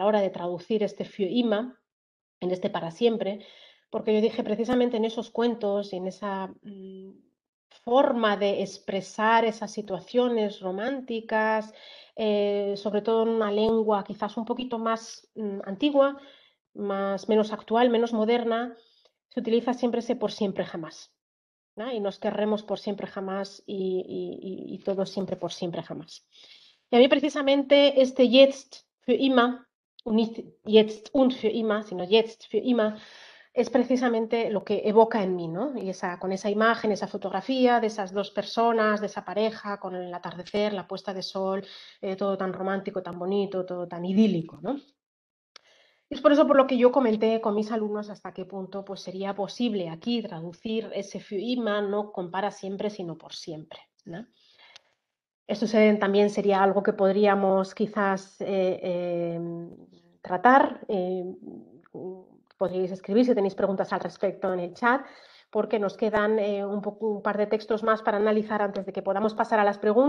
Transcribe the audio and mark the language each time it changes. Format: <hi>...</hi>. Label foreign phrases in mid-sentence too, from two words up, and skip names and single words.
<es>hora de traducir este</es> <de>Für immer,</de> <es>en este para siempre, porque yo dije precisamente en esos cuentos y en esa forma de expresar esas situaciones románticas, sobre todo en una lengua quizás un poquito más antigua, menos actual, menos moderna, se utiliza siempre ese por siempre jamás, ¿no? Y nos querremos por siempre jamás y todo siempre por siempre jamás. Y a mí precisamente este</es> <de>Jetzt für immer, nicht Jetzt und für immer, sino Jetzt für immer,</de> <es>es precisamente lo que evoca en mí, ¿no? Y con esa imagen, esa fotografía de esas dos personas, de esa pareja, con el atardecer, la puesta de sol, todo tan romántico, tan bonito, todo tan idílico, ¿no? Y es por eso por lo que yo comenté con mis alumnos hasta qué punto pues, sería posible aquí traducir ese</es> <de>für immer,</de> <es>no con para siempre, sino por siempre, ¿no? Esto también sería algo que podríamos quizás tratar. Podríais escribir si tenéis preguntas al respecto en el chat, porque nos quedan un par de textos más para analizar antes de que podamos pasar a las preguntas.</es>